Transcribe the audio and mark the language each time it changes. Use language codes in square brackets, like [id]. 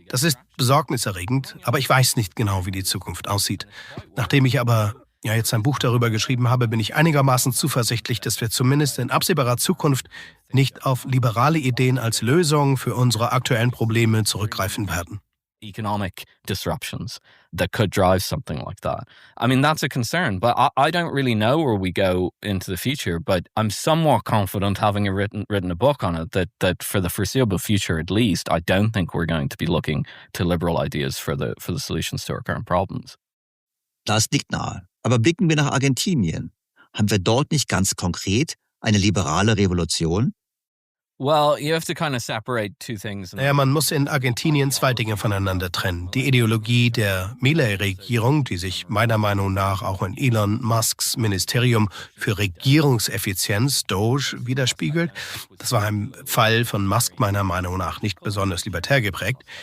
[de] Das ist besorgniserregend, aber ich weiß nicht genau, wie die Zukunft aussieht. Nachdem ich aber jetzt ein Buch darüber geschrieben habe, bin ich einigermaßen zuversichtlich, dass wir zumindest in absehbarer Zukunft nicht auf liberale Ideen als Lösung für unsere aktuellen Probleme zurückgreifen werden. [en] Economic disruptions that could drive something like that. I mean, that's a concern, but I don't really know where we go into the future, but I'm somewhat confident, having written a book on it, that for the foreseeable future at least, I don't think we're going to be looking to liberal ideas for the solutions to our current problems. [de] Das liegt nahe. Aber blicken wir nach Argentinien. Haben wir dort nicht ganz konkret eine liberale Revolution? [en] Well, you have to kind of separate two things. [de] Man muss in Argentinien zwei Dinge voneinander trennen. Die Ideologie der Milei-Regierung, die sich meiner Meinung nach auch in Elon Musks Ministerium für Regierungseffizienz, Doge, widerspiegelt. Das war ein Fall von Musk meiner Meinung nach nicht besonders libertär geprägt.